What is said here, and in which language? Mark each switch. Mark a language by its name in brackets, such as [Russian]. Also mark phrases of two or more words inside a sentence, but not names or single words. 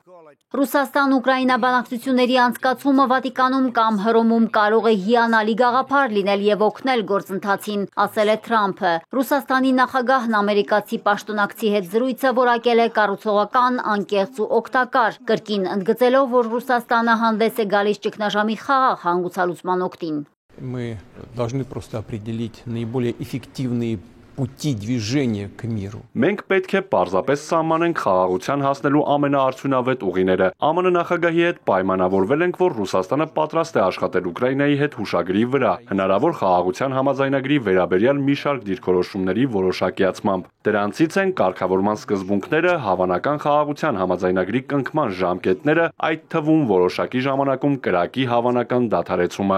[Armenian] Ռուսաստան-Ուկրաինա բանակցությունների անցկացումը Վատիկանում կամ Հռոմում կարող է հիանալի գաղափար լինել եւ օգնել գործընթացին, ասել է Թրամփը։ Ռուսաստանի նախագահն ամերիկացի պաշտոնակցի հետ զրույցը որակել է կառուցողական, անկեղծ ու օգտակար, կրկին ընդգծելով, որ Ռուսաստանը հանդես է գալիս ճգնաժամի խաղաղ հանգուցալուծման օգտին։ [Russian] Мы должны просто определить наиболее эффективные пути движения к миру. [Armenian] Մենք պետք է պարզապես սահմանենք խաղաղության հասնելու ամենաարդյունավետ ուղիները։ ԱՄՆ նախագահի հետ պայմանավորվել ենք, որ Ռուսաստանը պատրաստ է աշխատել Ուկրաինայի հետ հուշագրի վրա, հնարավոր խաղաղության համաձայնագրի վերաբերյալ մի շարք դիրքորոշումների որոշակիացմամբ։ Դրանցից են կարգավորման սկզբունքները, հավանական խաղաղության համաձայնագրի կնքման ժամկետները, այդ թվում որոշակի ժամանակում կրակի հավանական դադարեցումը։